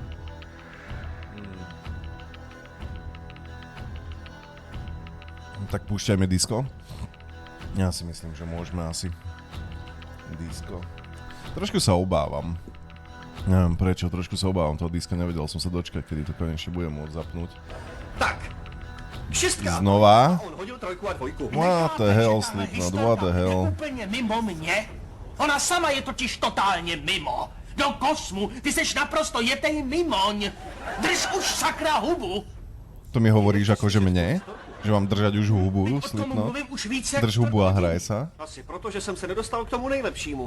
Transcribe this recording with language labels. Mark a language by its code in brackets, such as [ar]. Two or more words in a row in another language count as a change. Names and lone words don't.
[sk] Tak púšťajme disco. Ja si myslím, že môžeme asi. Disco. Trošku sa obávam. Neviem prečo, trošku sa obávam toho diska, nevedel som sa dočkať, kedy to konečne budem môcť zapnúť. Tak, šestka. Znova? On hodil 3 a 2. [en] What the hell, Slipknot, what the hell? [cs] Je úplně mimo mě. Ona sama je totiž totálně mimo. Do kosmu, ty seš naprosto jetej mimoň. [sk] Drž už sakra hubu. To mi hovoríš akože mne? Že mám držať už hubu, Slipknot? Drž hubu a hraj sa? [cs] Asi proto, že jsem se nedostal k tomu nejlepšímu.